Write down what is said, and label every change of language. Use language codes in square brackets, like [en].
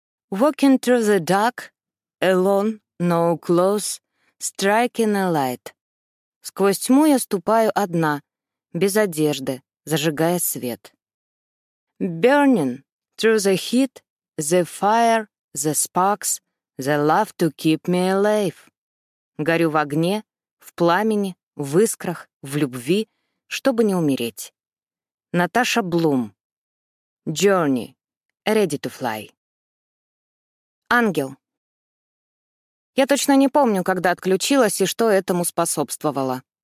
[en] Walking through the dark, alone, no clothes, striking a light. [ru] Сквозь тьму я ступаю одна, без одежды, зажигая свет. [en] Burning through the heat, the fire, the sparks, the love to keep me alive. [ru] Горю в огне, в пламени, в искрах, в любви, чтобы не умереть. [en] Наташа Блум. Journey. Ready to fly. Ангел. [ru] Я точно не помню, когда отключилась и что этому способствовало.